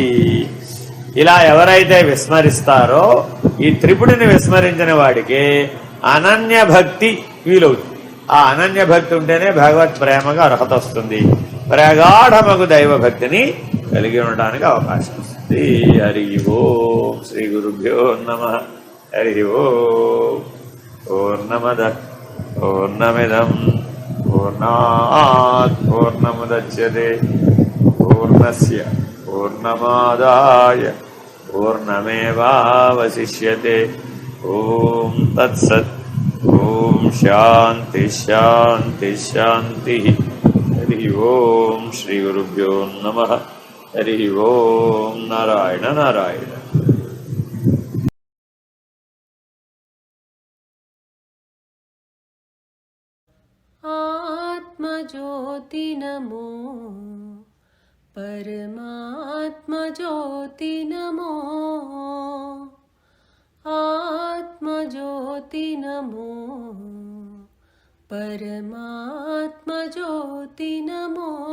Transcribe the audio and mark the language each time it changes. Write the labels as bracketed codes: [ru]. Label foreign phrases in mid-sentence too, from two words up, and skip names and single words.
[te] ఇలా ఎవరైతే విస్మరిస్తారో ఈ త్రిపుటిని విస్మరించిన వాడికి అనన్య భక్తి వీలవుతుంది. ఆ అనన్య భక్తి ఉంటేనే భగవత్ ప్రేమగా అర్హత వస్తుంది. ప్రగాఢమగు దైవ భక్తిని కలిగి ఉండడానికి అవకాశం వస్తుంది. [sa] హరి ఓం. శ్రీ గురుభ్యో నమః. హరి ఓం. పూర్ణమద పూర్ణమిదం పూర్ణాత్ పూర్ణముదచ్యతే పూర్ణస్య పూర్ణమాదాయ పూర్ణమేవావశిష్యతే. ఓం తత్సత్. ఓం శాంతి శాంతి శాంతి. హరి ఓం. శ్రీ గురుభ్యో నమః. హరి ఓం. నారాయణ నారాయణ. आत्मज्योति नमो परमात्मज्योति नमो आत्मज्योति नमो परमात्मज्योति नमो